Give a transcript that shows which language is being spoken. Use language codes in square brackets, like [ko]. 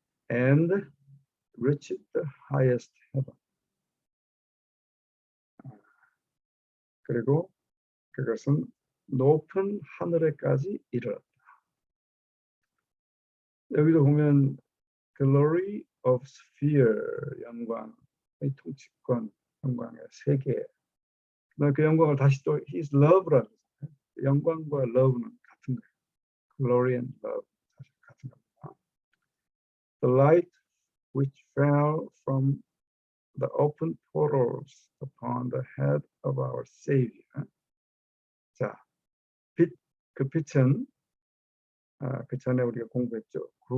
[en] And reached the highest heaven. [ko] 그리고 그것은 높은 하늘에까지 이르렀다. 여기도 보면 [en] glory of sphere, [ko] 영광의 통치권, 영광의 세계. 그 영광을 다시 또 [en] his love [ko] 라고 해요. 영광과 love는 같은 거예요. [en] glory and love [ko] 사실 같은 겁니다. [en] The light which fell from the open portals upon the head of our Savior. [ko] 자, 그 빛은 그 전에 우리가 공부했죠.